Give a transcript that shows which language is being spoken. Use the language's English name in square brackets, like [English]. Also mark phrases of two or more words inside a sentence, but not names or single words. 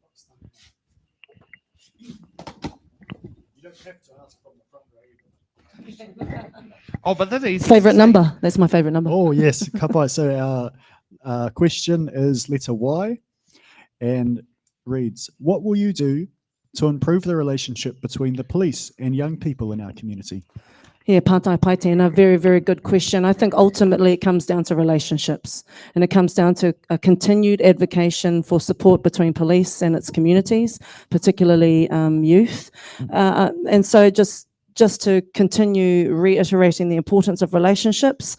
[English] You don't have to ask from the front row. Oh, but that is Favorite number. That's my favorite number. Oh, yes. Kapai. So our question is letter Y and reads, what will you do to improve the relationship between the police and young people in our community? Yeah, [Māori] pātai pai tēnā, [English] very, very good question. I think ultimately it comes down to relationships, and it comes down to a continued advocacy for support between police and its communities, particularly youth. And so just just to continue reiterating the importance of relationships.